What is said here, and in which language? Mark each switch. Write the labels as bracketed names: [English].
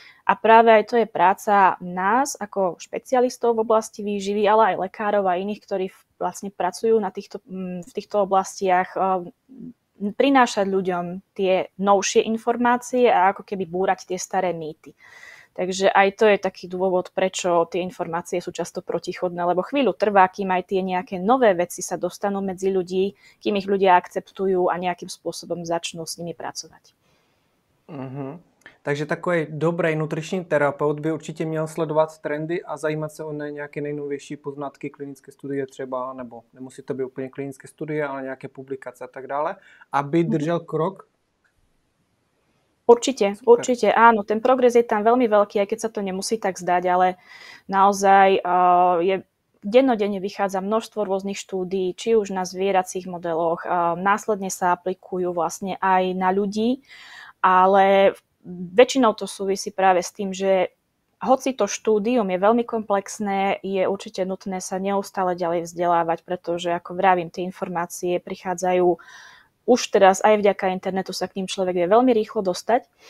[Slovak] A práve aj to je práca nás ako špecialistov v oblasti výživy, ale aj lekárov a iných, ktorí vlastne pracujú v týchto oblastiach, prinášať ľuďom tie novšie informácie a ako keby búrať tie staré mýty. Takže aj to je taký dôvod, prečo tie informácie sú často protichodné, lebo chvíľu trvá, kým aj tie nejaké nové veci sa dostanú medzi ľudí, kým ich ľudia akceptujú a nejakým spôsobom začnú s nimi pracovať. Uh-huh. [Czech] Takže takový dobrý nutriční terapeut by určitě měl sledovat trendy a zajímat se o nějaké nejnovější poznatky, klinické studie třeba, nebo nemusí to být úplně klinické studie, ale nějaké publikace a tak dále, aby držel krok. [Slovak] Určite, áno. Ten progres je tam veľmi veľký, aj keď sa to nemusí tak zdať, ale naozaj dennodenne vychádza množstvo rôznych štúdií, či už na zvieracích modeloch, následne sa aplikujú vlastne aj na ľudí, ale väčšinou to súvisí práve s tým, že hoci to štúdium je veľmi komplexné, je určite nutné sa neustále ďalej vzdelávať, pretože, ako vravím, tie informácie prichádzajú už teraz aj vďaka internetu sa k ním človek vie veľmi rýchlo dostať.